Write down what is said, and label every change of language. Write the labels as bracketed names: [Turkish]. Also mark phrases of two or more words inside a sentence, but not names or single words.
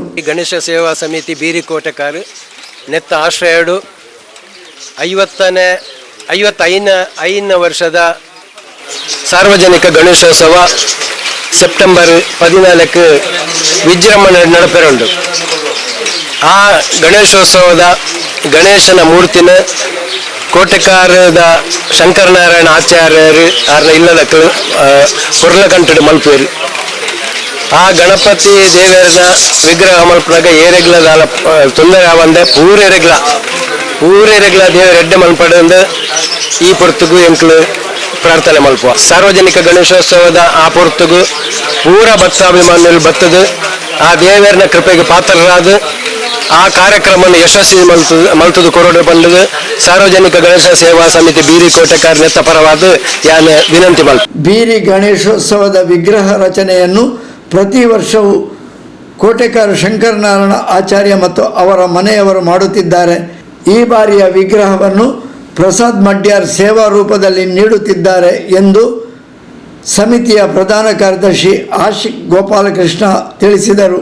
[Tulu] ಗಣೇಶ ಸೇವಾ ಸಮಿತಿ ಬೀರಿ ಕೋಟೆಕಾರ್ ನೆತ್ತ ಆಶ್ರಯಡು 55ನೇ ವರ್ಷದ ಸಾರ್ವಜನಿಕ ಗಣೇಶೋತ್ಸವ ಸೆಪ್ಟೆಂಬರ್ 14ಕ್ಕೆ ವಿಜೃಂಭಣೆ ನಡೆಪೆರುಂಡು. ಆ ಗಣೇಶೋತ್ಸವದ ಗಣೇಶನ ಮೂರ್ತಿನ ಕೋಟೆಕಾರದ ಶಂಕರನಾರಾಯಣ ಆಚಾರ್ಯರು ಅವ್ರನ್ನ ಇಲ್ಲದ ಪುರ್ಲಕಂಠಡು ಮಲ್ಪೇರು. ಆ ಗಣಪತಿ ದೇವರನ ವಿಗ್ರಹ ಮಲ್ಪನಾಗ ಏರೆಗ್ಲದ ತೊಂದರೆ ಆವಂದೆ ಪೂರೆರೆಗ್ಲ ದೇವರ ಎಡ್ಡೆ ಮಲ್ಪಡಂದ ಈ ಪೊರ್ತುಗು ಎಂಕ್ಲು ಪ್ರಾರ್ಥನೆ ಮಲ್ಪುವ. ಸಾರ್ವಜನಿಕ ಗಣೇಶೋತ್ಸವದ ಆ ಪೊರ್ತುಗು ಪೂರ ಭಕ್ತಾಭಿಮಾನಿಗಳು ಬತ್ತದು ಆ ದೇವರನ ಕೃಪೆಗೆ ಪಾತ್ರರಾದ ಆ ಕಾರ್ಯಕ್ರಮ ಯಶಸ್ವಿ ಮಲ್ತದು ಕೊರೋಡು ಬಂಡದು ಸಾರ್ವಜನಿಕ ಗಣೇಶ ಸೇವಾ ಸಮಿತಿ ಬೀರಿ ಕೋಟೆಕಾರ್ ನೆತ್ತ ಪರವಾದ ಯಾನ ವಿನಂತಿ ಮಲ್ಪ. [Kannada] ಬೀರಿ ಗಣೇಶೋತ್ಸವದ ವಿಗ್ರಹ ರಚನೆಯನ್ನು ಪ್ರತಿ ವರ್ಷವೂ ಕೋಟೆಕಾರ್ ಶಂಕರನಾರಾಯಣ ಆಚಾರ್ಯ ಮತ್ತು ಅವರ ಮನೆಯವರು ಮಾಡುತ್ತಿದ್ದಾರೆ. ಈ ಬಾರಿಯ ವಿಗ್ರಹವನ್ನು ಪ್ರಸಾದ್ ಮಡ್ಯಾರ್ ಸೇವಾ ರೂಪದಲ್ಲಿ ನೀಡುತ್ತಿದ್ದಾರೆ ಎಂದು ಸಮಿತಿಯ ಪ್ರಧಾನ ಕಾರ್ಯದರ್ಶಿ ಆಶಿಕ್ ಗೋಪಾಲಕೃಷ್ಣ ತಿಳಿಸಿದರು.